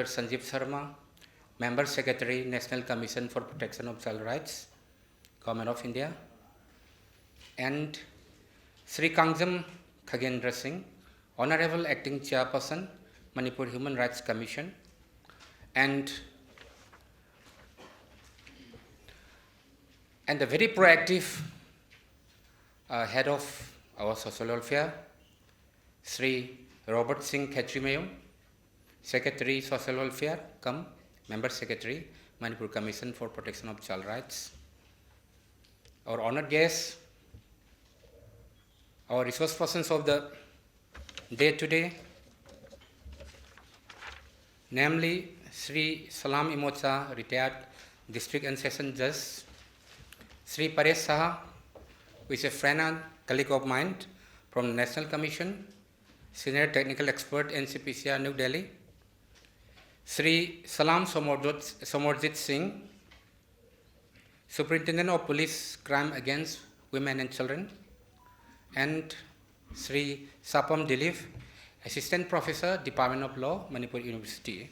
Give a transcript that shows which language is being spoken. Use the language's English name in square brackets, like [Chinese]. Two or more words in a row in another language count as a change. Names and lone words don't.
[English] Sanjeev Sharma, Member Secretary, National Commission for Protection of Child Rights, Government of India, and Sri Kangjam Khagendra Singh, Honorable Acting Chairperson, Manipur Human Rights Commission, and the very proactive head of our social welfare, Sri Robert Singh Khetrimayum, Secretary Social Welfare, Member Secretary, Manipur Commission for Protection of Child Rights. Our honored guests, our resource persons of the day today, namely Sri Salam Imocha, retired District and Session Judge, Sri Paresh Saha, who is a friend and colleague of mine from the National Commission, Senior Technical Expert, NCPCR, New Delhi, Sri Salam Somarjit Singh, Superintendent of Police Crime Against Women and Children, and Sri Sapam Dilip, Assistant Professor, Department of Law, Manipur University.